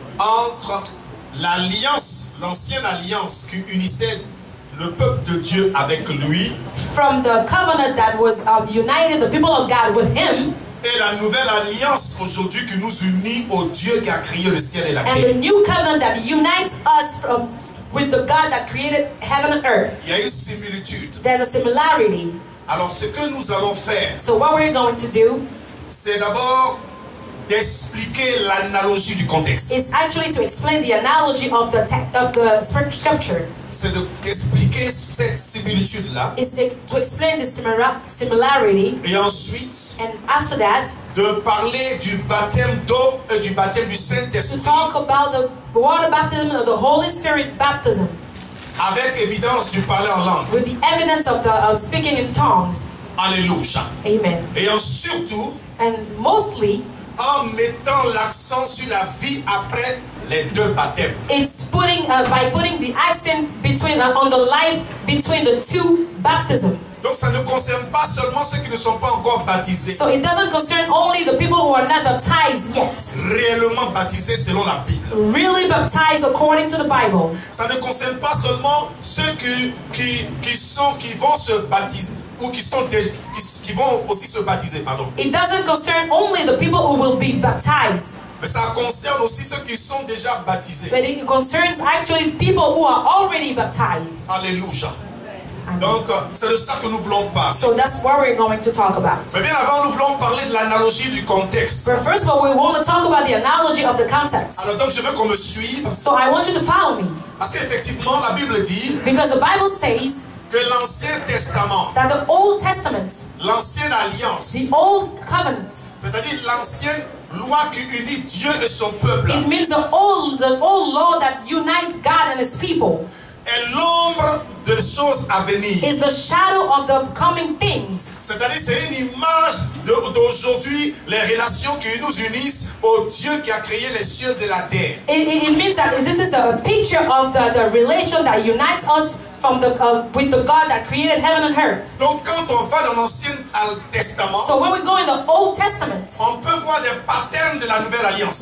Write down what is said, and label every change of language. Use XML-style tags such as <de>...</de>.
<fr>entre l'alliance, l'ancienne alliance qui unissait le peuple de Dieu avec lui</fr> <en>from the covenant that was united the people of God with him,</en> <fr>et la nouvelle alliance aujourd'hui qui nous unit au Dieu qui a créé le ciel et la</fr> <en>and the</en> <fr>terre.</fr> <en>new covenant that unites us with the God that created heaven and earth.</en> <fr>Il y a une similitude.</fr> <en>There's a similarity.</en> <fr>Alors ce que nous allons faire,</fr> <en>So what we're going to do</en> <fr>c'est d'abord d'expliquer l'analogie du contexte.</fr> <en>is actually to explain the analogy of the scripture.</en> <fr>C'est d'expliquer cette similitude-là</fr> <en>It's to explain the similarity,</en> <fr>et ensuite</fr> <en>and after that,</en> <fr>de parler du baptême d'eau et du baptême du</fr> <en>to</en> <fr>Saint-Esprit</fr> <en>talk about the water baptism and the Holy Spirit baptism</en> <fr>avec évidence du parler en langue.</fr> <en>with the evidence of the speaking in tongues.</en> <fr>Alléluia.</fr> <en>Amen.</en> <fr>Et surtout</fr> <en>And mostly,</en> <fr>en mettant l'accent sur la vie après les deux baptêmes.</fr> <en>it's by putting the accent on the life between the two baptisms.</en> <fr>Donc ça ne concerne pas seulement ceux qui ne sont pas encore baptisés,</fr> <en>So it doesn't concern only the people who are not baptized yet,</en> <fr>réellement baptisés selon la Bible.</fr> <en>really baptized according to the Bible.</en> <fr>Ça ne concerne pas seulement ceux qui vont se baptiser ou qui vont aussi se baptiser, pardon.</fr> <en>It doesn't concern only the people who will be baptized,</en> <fr>Mais ça concerne aussi ceux qui sont déjà baptisés.</fr> <en>but it concerns actually people who are already baptized.</en> <fr>Alléluia.</fr> <en>Amen.</en> <fr>Donc c'est de ça que nous voulons parler.</fr> <en>So that's what we're going to talk about.</en> <fr>Mais bien avant, nous voulons parler de l'analogie du contexte.</fr> <en>But first of all, we want to talk about the analogy of the context.</en> <fr>Alors donc je veux qu'on me suive</fr> <en>So I want you to follow me,</en> <fr>parce qu'effectivement la Bible dit</fr> <en>because the Bible says</en> <fr>que l'Ancien Testament,</fr> <en>that the Old Testament,</en> <fr>l'ancienne alliance,</fr> <en>the Old Covenant,</en> <fr>c'est-à-dire l'ancienne loi qui unit Dieu et son peuple,</fr> <en>it means the old law that unites God and His people.</en> <fr>est l'ombre des choses à venir.</fr> <en>Is the shadow of the coming things.</en> <fr>C'est-à-dire, c'est une image d'aujourd'hui, les relations qui nous unissent au Dieu qui a créé les cieux et la terre.</fr> <en>It means that this is a picture of the relation that unites us from with the God that created heaven and earth.</en> <fr>Donc, quand on va dans l'Ancien Testament,</fr> <en>So when we go in the Old Testament,</en> <fr>on peut voir des patterns de la Nouvelle Alliance.</fr>